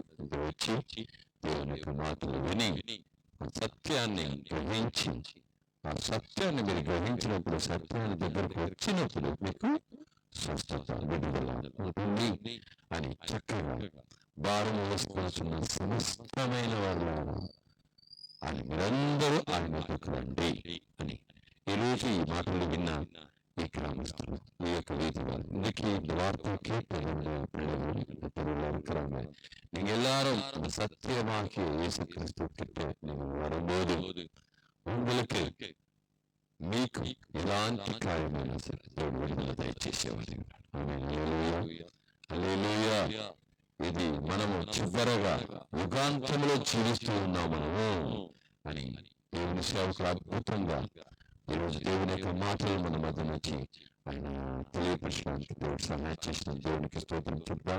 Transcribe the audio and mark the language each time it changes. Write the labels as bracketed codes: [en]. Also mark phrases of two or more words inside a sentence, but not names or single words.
[te] వచ్చి దేవుని యొక్క మాటలు విని సత్యాన్ని గ్రహించి, ఆ సత్యాన్ని మీరు గ్రహించినప్పుడు, సత్యాన్ని దగ్గరకు వచ్చినప్పుడు మీకు స్వస్థత, విడుదల ఉంటుంది అని చక్కగా భారం వేసుకోవాల్సిన సమస్తమైన వాళ్ళు ఆయన మీరందరూ ఆయన వద్దకు రండి అని ఈరోజు ఈ మాటలు విన్న ఈ గ్రామస్తులు, ఈ యొక్క వీధి వాళ్ళు, [ta] இன்னைக்கு இந்த வார்த்தை கேட்ட பிள்ளைகள் நீங்க எல்லாரும் இந்த சத்தியமாகிய இயேசு கிறிஸ்து கிட்ட நீங்க வரும்போது உங்களுக்கு [te] మీకు ఎలాంటి కార్యమైనా సరే దేవుడు విడుదల దయచేసేవారు. హల్లెలూయా. ఇది మనము చివరగా యుగాంతంలో జీవిస్తూ ఉన్నాం మనము అని దేవుని సేవకులు అద్భుతంగా ఈరోజు దేవుని యొక్క మాటలు మన మధ్య నుంచి ఆయన తెలియపరచడానికి దేవుడు సహాయం చేసిన దేవునికి స్తోత్రం చెప్తాం.